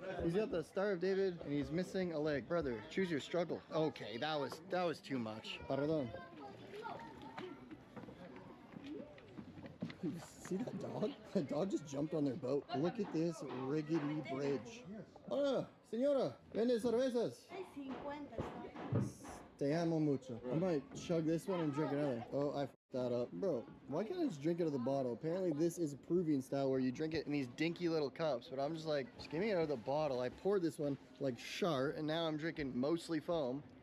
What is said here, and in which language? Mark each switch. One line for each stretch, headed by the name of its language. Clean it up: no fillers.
English: He's got the Star of David, and he's missing a leg. Brother, choose your struggle. Okay, that was too much. Pardon. See that dog? That dog just jumped on their boat. Look at this rickety bridge.
Spanish: Hola, señora, vende cervezas. Te amo mucho.
English: I might chug this one and drink another. Oh, I f***ed that up. Bro, why can't I just drink it out of the bottle? Apparently this is a Peruvian style where you drink it in these dinky little cups, but I'm just like, just give me it out of the bottle. I poured this one like sharp, and now I'm drinking mostly foam.